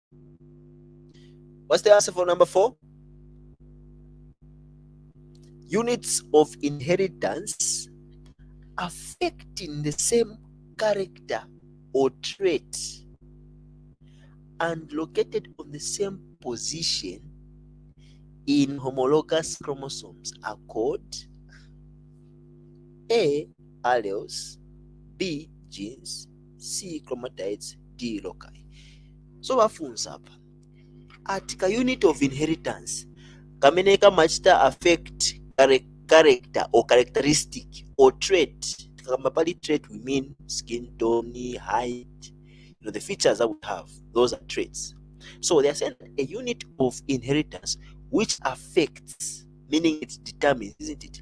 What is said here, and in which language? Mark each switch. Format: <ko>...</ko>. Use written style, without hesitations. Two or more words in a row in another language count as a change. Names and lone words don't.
<en>What's the answer for number 4? Units of inheritance affecting the same character or trait and located on the same position in homologous chromosomes are called A. alleles, B. genes, C. chromatides, D. loci. So</en> <ny>bafunza apa ati ka</ny> <en>unit of inheritance</en> <ny>kamene kamachita</ny> <en>affect character or characteristic or trait.</en> <ny>Kama pali</ny> <en>trait we mean skin tone, height, the features that we have, those are traits. So they are saying a unit of inheritance which affects, meaning it determines, isn't it?</en>